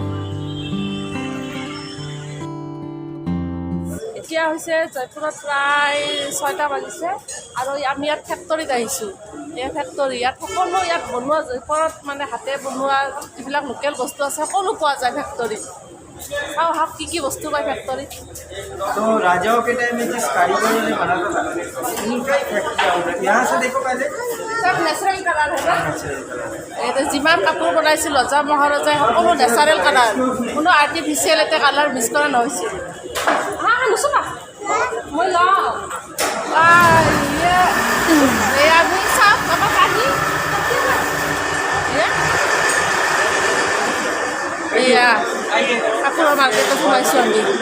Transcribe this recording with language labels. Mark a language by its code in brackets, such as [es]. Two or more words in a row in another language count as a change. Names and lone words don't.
[as] এতিয়া হৈছে জয়পুৰত প্ৰায় 6টা বাজিছে আৰু আমি ইয়াত ফেক্টৰীত আহিছোঁ। এই ফেক্টৰী, ইয়াত সকলো ইয়াত বনোৱা, জয়পুৰত মানে হাতে বনোৱা যিবিলাক লোকেল বস্তু আছে সকলো পোৱা যায় ফেক্টৰীত। চাওঁ আহক কি কি বস্তু পায় ফেক্টৰীত। [hi] तो राजाओं के टाइम में जिस कारीगरों ने बनाता था उनका ही फैक्ट्री होता। यहाँ से देखो पहले [as] চব নেচাৰেল কালাৰ হয় না? এইটো যিমান কাপোৰ বনাইছিল ৰজা মহাৰজাই সকলো নেচাৰেল কালাৰ, কোনো আৰ্টিফিচিয়েল এটা কালাৰ মিক্স কৰা নহৈছিল। নুচুবা, মই লওঁ। আমি চাওক আমাৰ কাহি, এয়া কাপোৰৰ মাৰ্কেটত সোমাইছোঁ আমি।